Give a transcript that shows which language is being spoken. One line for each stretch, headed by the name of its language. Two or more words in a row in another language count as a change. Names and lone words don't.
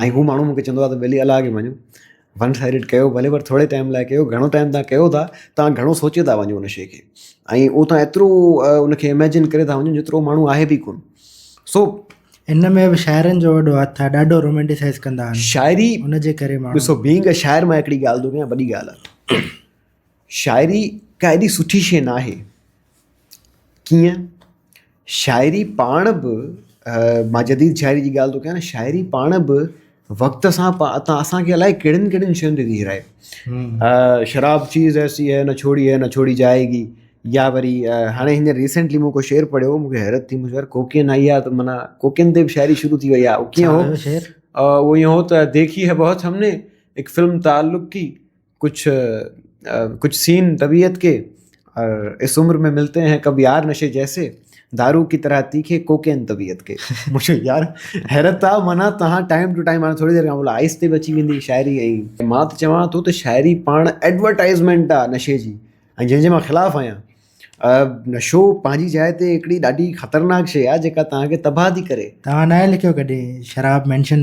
Sindhi: ऐं हू माण्हू मूंखे चवंदो आहे त भली अलाह खे मञो,
English: one sided
Sindhi: कयो भले, पर थोरे टाइम लाइ कयो। घणो टाइम तव्हां कयो था, तव्हां घणो सोचे था वञो उन शइ खे, ऐं उहो तव्हां एतिरो उनखे इमेजिन करे था वञो जेतिरो माण्हू आहे बि कोन। सो इन में बि शाइरनि जो वॾो हथु आहे, ॾाढो रोमेंटिसाइज़ कंदा आहिनि शाइरी, उनजे करे माण्हू। ॾिसो,
English: being a
Sindhi: शाइर, मां हिकिड़ी ॻाल्हि थो कयां, वॾी ॻाल्हि आहे, शाइरी का एॾी सुठी शइ न आहे। कीअं? शाइरी पाण बि, मां जदीद शाइरी जी ॻाल्हि थो कयां न, शाइरी पाण बि वक़्त सां असांखे अलाए कहिड़ियुनि कहिड़ियुनि शयुनि ते थी हिराए।
Urdu: شراب چیز ایسی ہے نہ چھوڑی جائے گی,
Sindhi: या वरी हाणे हींअर रिसेंटली मूं को शेर पढ़ियो, मूंखे हैरत थी, मुंहिंजो यार कोकेन आई आहे त माना कोकेन ते बि शाइरी शुरू थी वई आहे। कीअं हो शेर?
Urdu: وہ یوں ہو تو دیکھی ہے بہت ہم نے ایک فلم تعلق کی، کچھ سین طبیعت کے، اور اس عمر میں ملتے ہیں کب یار نشے جیسے، دارو کی طرح تیکھے کوکین طبیعت کے.
Sindhi: मुझे यार हैरत आहे, माना तव्हां
English: time to time,
Sindhi: हाणे थोरी देरि खां पोइ आहिस्ते बि अची वेंदी शाइरी। ऐं मां त चवां थो त शाइरी पाण एडवर्टाइज़मेंट आहे नशे जी, ऐं जंहिंजे मां ख़िलाफ़ु आहियां। नशो पंहिंजी जाइ ते हिकिड़ी ॾाढी ख़तरनाक शइ आहे जेका तव्हांखे तबाह थी करे। तव्हां न लिखियो कॾहिं शराब मेंशन?